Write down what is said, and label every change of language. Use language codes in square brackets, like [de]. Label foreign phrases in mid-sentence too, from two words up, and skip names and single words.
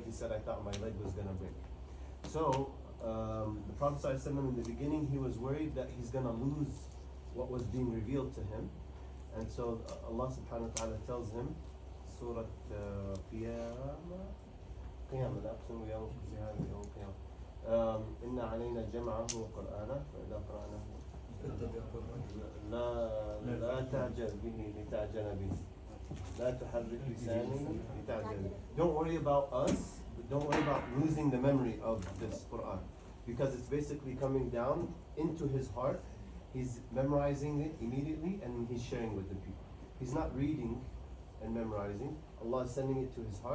[en] He said, I thought my leg was going to break. So, the Prophet ﷺ, in the beginning, he was worried that he's going to lose what was being revealed to him. And so Allah [ar] سبحانه وتعالى [en] tells him, Surah Qiyamah, that's when we all have Qiyamah. [ar] إن علينا جمعه وقرآنه فإذا قرأناه لا تعجل به لتعجل به. لا تحرك لسانك لتعجل به. [en] Don't worry about us, but don't worry about losing the memory of this Qur'an, because it's basically coming down into his heart. He's memorizing it immediately and he's sharing with the people. He's not reading and memorizing. Allah is sending it to his heart.